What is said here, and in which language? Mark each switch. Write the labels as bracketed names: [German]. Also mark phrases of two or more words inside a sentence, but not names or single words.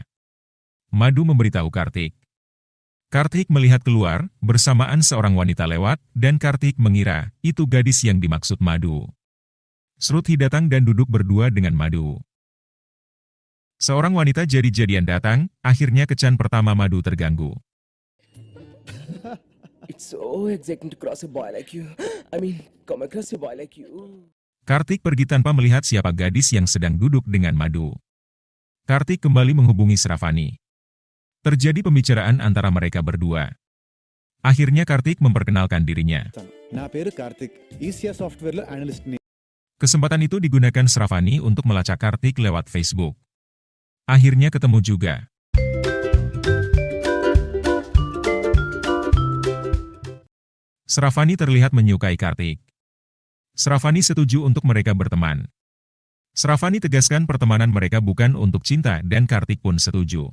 [Indonesian] Madu memberitahu Kartik. Kartik melihat keluar, bersamaan seorang wanita lewat, dan Kartik mengira itu gadis yang dimaksud Madu. Shruti datang dan duduk berdua dengan Madu. Seorang wanita jadi-jadian datang, akhirnya kencan pertama Madu terganggu. [English] It's so exciting to cross a boy like you. I mean, come across a boy like you. [Indonesian] Kartik pergi tanpa melihat siapa gadis yang sedang duduk dengan Madu. Kartik kembali menghubungi Shravani. Terjadi pembicaraan antara mereka berdua. Akhirnya Kartik memperkenalkan dirinya. [Telugu] నా పేరు కార్తిక్ ఈసీఆర్ సాఫ్ట్వేర్లో అనలిస్ట్ని. [Indonesian] Kesempatan itu digunakan Shravani untuk melacak Kartik lewat Facebook. Akhirnya ketemu juga. Shravani terlihat menyukai Kartik. Shravani setuju untuk mereka berteman. Shravani tegaskan pertemanan mereka bukan untuk cinta dan Kartik pun setuju.